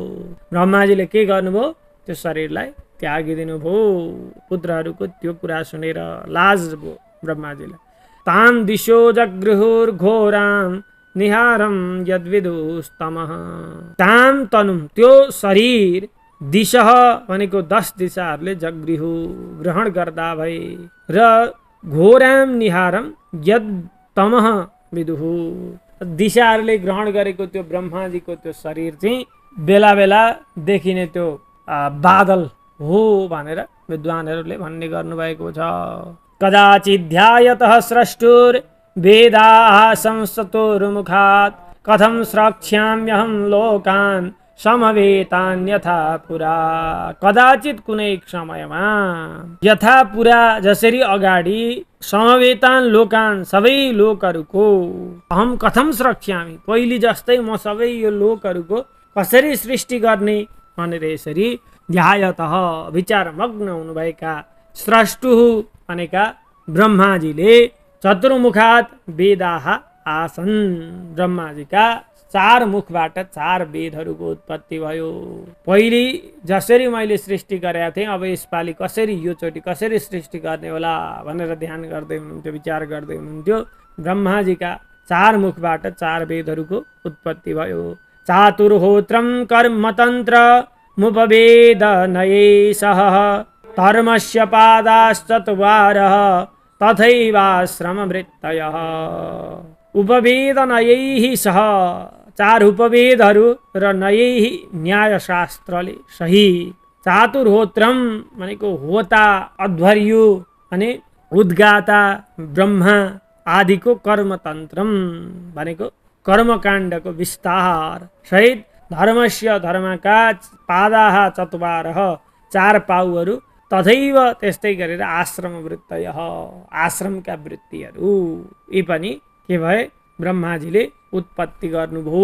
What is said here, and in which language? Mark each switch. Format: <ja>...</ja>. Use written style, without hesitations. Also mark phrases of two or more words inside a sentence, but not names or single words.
<ne>ब्रह्माजीले के गर्नुभयो? त्यो शरीरलाई त्यागिदिनु भयो। पुत्रहरूको त्यो कुरा सुनेर लाज भयो ब्रह्माजीलाई।</ne> <sa>ताम दिशो जगृहुर घोराम निहारम यद्विदुस्तमः। ताम तनुम</sa> <ne>त्यो शरीर, दिशः भनेको 10 दिशाहरूले जगृहु ग्रहण गर्दा भए, र</ne> <sa>घोराम निहारम यद तमः विदुहु</sa> <ne>दिशाहरूले ग्रहण गरेको त्यो ब्रह्माजीको त्यो शरीर चाहिँ बेला बेला देखिने त्यो बादल हो भनेर विद्वानहरूले भन्ने गर्नुभएको छ।</ne> <sa>कदाचित् ध्यायतः स्रष्टुर वेदाः संस्तुर्मुखात् कथं स्रक्ष्याम्यहं लोकान् समवेतान्यथा पुरा।</sa> <ne>कदाचित कुनै समयमा</ne> <sa>यथा पुरा</sa> <ne>जसरी अगाडि</ne> <sa>समवेतान लोकान</sa> <ne>सबै लोकहरूको</ne> <sa>अहम कथम स्रक्ष्यामि</sa> <ne>पहिले जस्तै म सबै यो लोकहरूको कसरी सृष्टि गर्ने भनेर यसरी ध्यायतः विचारमग्न हुनुभएका स्रष्टुः भनेका ब्रह्माजीले</ne> <sa>चतुर्मुखात वेदाः आसन्।</sa> <ne>ब्रह्माजीका 4 मुखबाट 4 वेदहरूको उत्पत्ति भयो। पहिले जसरी मैले सृष्टि गरेका थिएँ, अब यसपालि कसरी यो चोटि कसरी सृष्टि गर्ने होला भनेर ध्यान गर्दै हुनुहुन्थ्यो, विचार गर्दै हुनुहुन्थ्यो। ब्रह्माजीका 4 मुखबाट 4 वेदहरूको उत्पत्ति भयो।</ne> <sa>चातुर्होत्रम कर्मतन्त्र मुपवेदनयैः धर्मस्य पादाश्चत्वारः तथैवाश्रमवृत्तयः। उपवेदनयैः सह</sa> <ne>4 उपवेदहरू र नयैः न्यायशास्त्रले सहित। चातुर्होत्रम भनेको होता, अध्वर्यु अनि उद्गाता ब्रह्मा आदिको कर्मतन्त्रम भनेको कर्मकाण्डको विस्तार सहित धर्मस्य धर्मका</ne> <sa>पादाः चत्वारः</sa> <ne>4 पाउहरू तथैव त्यस्तै गरेर</ne> <sa>आश्रम वृत्तयः</sa> <ne>आश्रमका वृत्तिहरू यी पनि के भए ब्रह्माजीले उत्पत्ति गर्नुभयो।</ne>